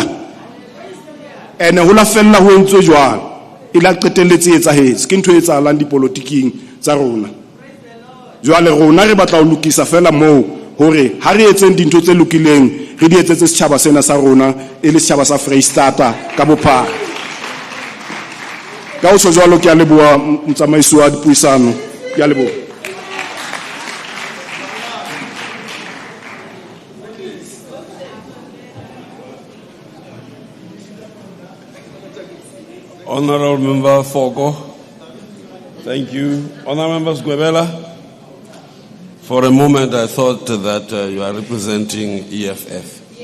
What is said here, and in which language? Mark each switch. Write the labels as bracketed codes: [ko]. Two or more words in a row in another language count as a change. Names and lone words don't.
[st] ene ho la fella ho entswe jwang e la qetelletse etsahetse ke ntho e etsahalang dipolotiking tsa rona jwale rona re batla ho lokisa fela moo hore ha re etseng dintho tse lokileng re di etsetse setjhaba sena sa rona e le setjhaba sa Freistata ka bophara ka o jwalo ke a leboha motsamaisi wa dipuisano ke a leboha [en] Honorable Member Fogo, thank you. Honorable Members Gwebela, for a moment I thought that you are representing EFF.